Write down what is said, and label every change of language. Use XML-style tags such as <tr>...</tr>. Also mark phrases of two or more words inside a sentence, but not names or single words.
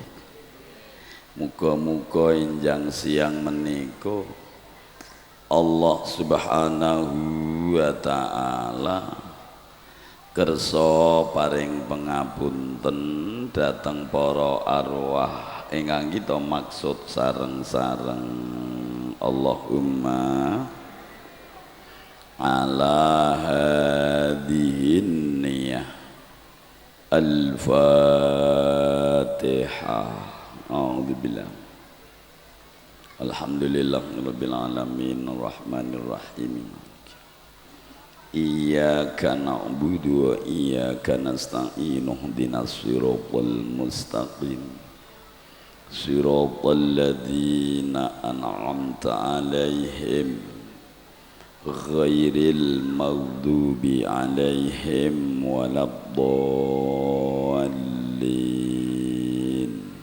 <jv>Muga-muga enjang siang menika Allah</jv> <ar>سبحانه وتعالى</ar> <jv>kersa paring pangapunten dhateng para arwah ingkang kita maksud sareng-sareng.</jv> <ar>اللهم على هذه النية الفاتحة. أعوذ بالله. الحمد لله رب العالمين الرحمن الرحيم. إياك نعبد وإياك نستعين اهدنا الصراط المستقيم. صراط الذين أنعمت عليهم غير المغضوب عليهم ولا الضالين.</ar>